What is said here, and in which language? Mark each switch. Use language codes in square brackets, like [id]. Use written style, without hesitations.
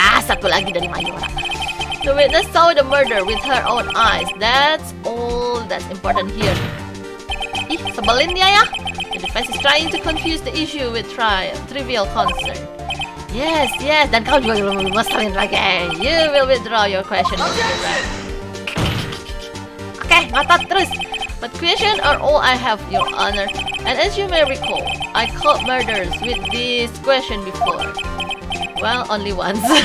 [id] Satu lagi dari Mayora. [en] The witness saw the murder with her own eyes. That's all that's important here. [id] Ih, sebelin dia ya. [en] The defense is trying to confuse the issue with trivial concern. Yes, [id] dan kau juga belum ngeselin lagi. [en] You will withdraw your question, Mr. Wright. Okay, [id] ngotot terus. [en] But question are all I have, Your Honor. And as you may recall, I caught murders with this question before. Well, only once.